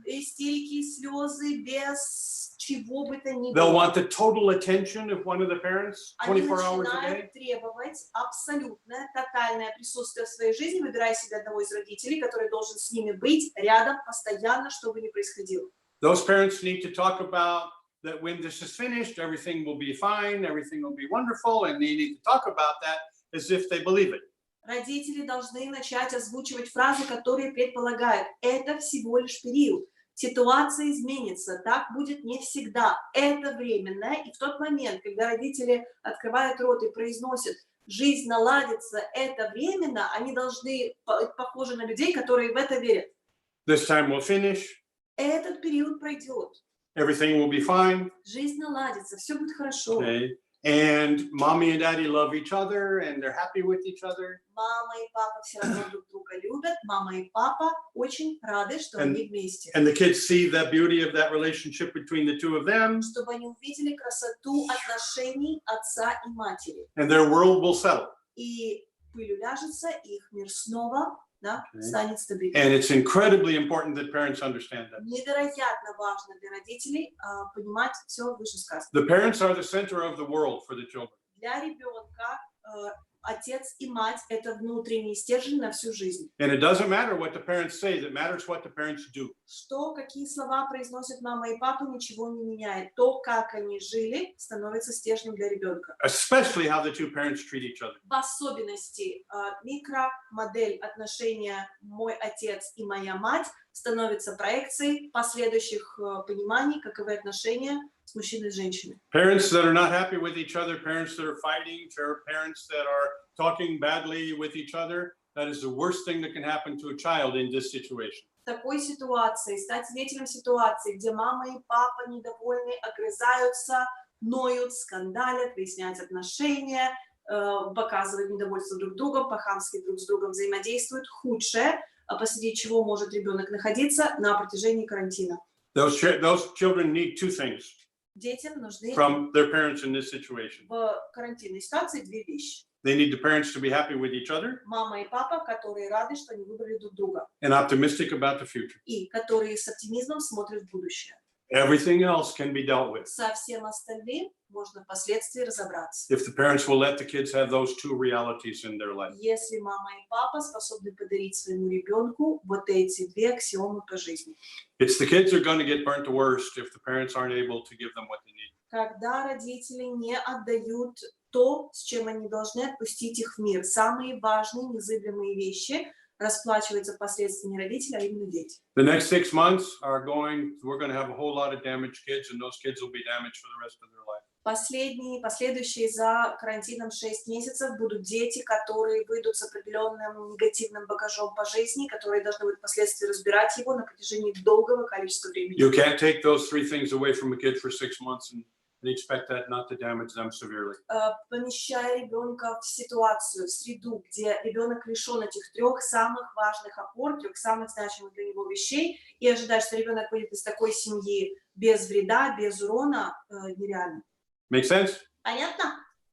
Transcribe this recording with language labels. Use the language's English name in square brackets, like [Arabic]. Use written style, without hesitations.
[Russian] Истерики, слезы без чего бы то ни было. [English] They'll want the total attention of one of the parents 24 hours a day. [Russian] Они начинают требовать абсолютное, тотальное присутствие в своей жизни, выбирая себе одного из родителей, который должен с ними быть рядом постоянно, что бы ни происходило. [English] Those parents need to talk about that when this is finished, everything will be fine, everything will be wonderful, and they need to talk about that as if they believe it. [Russian] Родители должны начать озвучивать фразы, которые предполагают: это всего лишь период, ситуация изменится, так будет не всегда, это временное. И в тот момент, когда родители открывают рот и произносят: жизнь наладится, это временно, они должны быть похожи на людей, которые в это верят. [English] This time will finish. [Russian] Этот период пройдет. [English] Everything will be fine. [Russian] Жизнь наладится, все будет хорошо. [English] Okay. And mommy and daddy love each other, and they're happy with each other. [Russian] Мама и папа все равно друг друга любят. Мама и папа очень рады, что они вместе. [English] And the kids see the beauty of that relationship between the two of them. [Russian] Чтобы они увидели красоту отношений отца и матери. [English] And their world will settle. [Russian] И пыль уляжется, их мир снова, да, станет стабильным. [English] And it's incredibly important that parents understand that. [Russian] Невероятно важно для родителей понимать все вышесказанное. [English] The parents are the center of the world for the children. [Russian] Для ребенка отец и мать — это внутренний стержень на всю жизнь. [English] And it doesn't matter what the parents say, it matters what the parents do. [Russian] Что, какие слова произносят мама и папа, ничего не меняет. То, как они жили, становится стержнем для ребенка. [English] Especially how the two parents treat each other. [Russian] В особенности микромодель отношения мой отец и моя мать становится проекцией последующих пониманий, каковы отношения с мужчиной и женщиной. [English] Parents that are not happy with each other, parents that are fighting, parents that are talking badly with each other, that is the worst thing that can happen to a child in this situation. [Russian] В такой ситуации, стать свидетелем ситуации, где мама и папа недовольны, огрызаются, ноют, скандалят, выясняют отношения, показывают недовольство друг другом, по-хамски друг с другом взаимодействуют, худшее, посреди чего может ребенок находиться на протяжении карантина. [English] Those children need two things. [Russian] Детям нужны [English] from their parents in this situation. [Russian] В карантинной ситуации две вещи. [English] They need the parents to be happy with each other. [Russian] Мама и папа, которые рады, что они выбрали друг друга. [English] And optimistic about the future. [Russian] И которые с оптимизмом смотрят в будущее. [English] Everything else can be dealt with. [Russian] Со всем остальным можно впоследствии разобраться. [English] If the parents will let the kids have those two realities in their life. [Russian] Если мама и папа способны подарить своему ребенку вот эти две аксиомы по жизни. [English] It's the kids are going to get burnt the worst if the parents aren't able to give them what they need. [Russian] Когда родители не отдают то, с чем они должны отпустить их в мир, самые важные, незыблемые вещи, расплачиваются последствиями родителей, а именно дети. [English] The next 6 months we're going to have a whole lot of damaged kids, and those kids will be damaged for the rest of their life. [Russian] Последующие за карантином 6 месяцев будут дети, которые выйдут с определенным негативным багажом по жизни, которые должны будут впоследствии разбирать его на протяжении долгого количества времени. [English] You can't take those 3 things away from a kid for 6 months and expect that not to damage them severely. [Russian] Помещая ребенка в ситуацию, в среду, где ребенок лишен этих 3 самых важных опор, 3 самых значимых для него вещей, и ожидать, что ребенок выйдет из такой семьи без вреда, без урона, нереально. [English] Make sense? [Russian] Понятно?